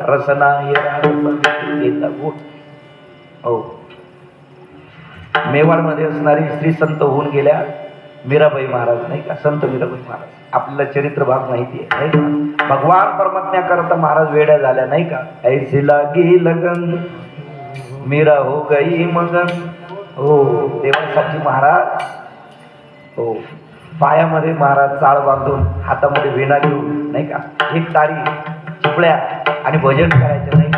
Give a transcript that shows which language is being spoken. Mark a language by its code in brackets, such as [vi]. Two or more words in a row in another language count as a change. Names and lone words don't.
[mr] रसना हे गोड. हो, मेवाडमध्ये असणारी श्री संत होऊन गेल्या मीराबाई महाराज नाही का. संत मीराबाई महाराज आपल्याला चरित्र भाग माहिती आहे नाही का. भगवान परमात्म्याकरता महाराज वेड्या झाल्या नाही का. [hi] ऐसी लागी लगन मीरा हो गई मगन. [mr] हो, देवासाठी महाराज हो पायामध्ये महाराज चाळ बांधून हातामध्ये वेणा घेऊन नाही का एक तारी चिपळ्या आणि भजन करायचं नाही.